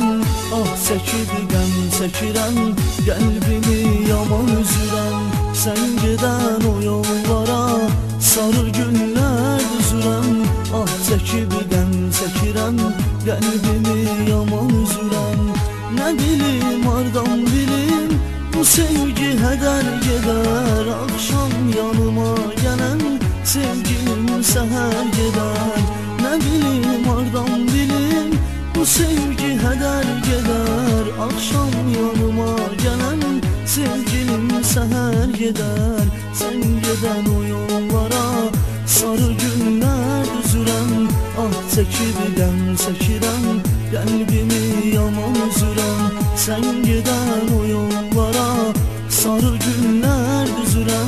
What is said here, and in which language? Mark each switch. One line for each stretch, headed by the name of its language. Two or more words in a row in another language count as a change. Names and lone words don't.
Azerbaijani: Ah çəkib qəm çəkirəm, qəlbimi yaman üzürəm.
Turkish: Sen geden o yollara sarı günler düzürəm.
Azerbaijani: Ah çəkib qəm çəkirəm, qəlbimi yaman üzürəm.
Turkish: Ne bilim hardan bilim, bu sevgi heder gider. Akşam yanıma gelen sevgilim seher gider. Ne bileyim hardan bilim, bu sevgi heder gider. Akşam yanıma gelen sevgilim seher gider. Sen giden o yollara sarı günler düzürəm.
Azerbaijani: Ah çəkib qəm çəkirəm, qəlbimi yaman üzürəm.
Turkish: Sen giden o yollara sarı günler düzürəm.